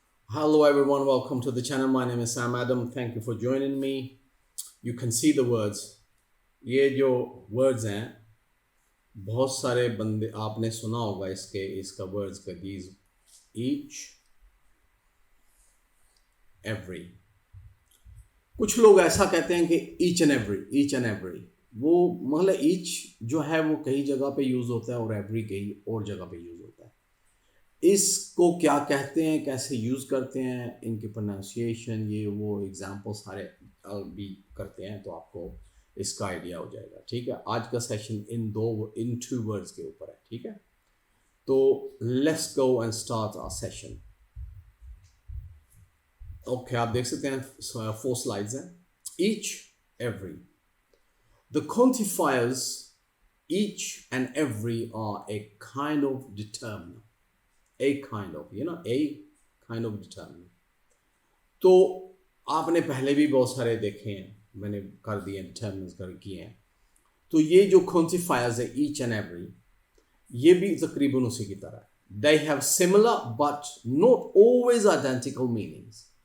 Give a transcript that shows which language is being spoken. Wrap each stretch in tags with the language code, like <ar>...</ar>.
<en>Hello everyone, welcome to the channel. My name is Sam Adam. Thank you for joining me. You can see the words.</en> <hi>ये जो words हैं बहुत सारे बंदे आपने सुना होगा इसका words का these each every. कुछ लोग ऐसा कहते हैं कि each and every वो मतलब each जो है वो कई जगह पे यूज होता है और every कई और जगह पे यूज होता है. इसको क्या कहते हैं, कैसे यूज़ करते हैं, इनकी प्रोनाउंसिएशन ये वो एग्जाम्पल सारे भी करते हैं तो आपको इसका आइडिया हो जाएगा. ठीक है, आज का सेशन इन टू वर्ड्स के ऊपर है. ठीक है, तो</hi> <en>Let's go and start our session.</en> <hi>Okay, आप देख सकते हैं 4 स्लाइड्स हैं.</hi> <en>Each, every. The quantifiers each and every are a kind of determiner. A kind of determiner.</en> <hi>तो आपने पहले भी बहुत सारे देखे हैं, मैंने कर दिए डिटर्मिनर्स कर किए हैं. तो ये जो क्वांटिफायर्स है each and every, ये भी तकरीबन उसी की तरह है.</hi> <en>They have similar but not always identical meanings.</en>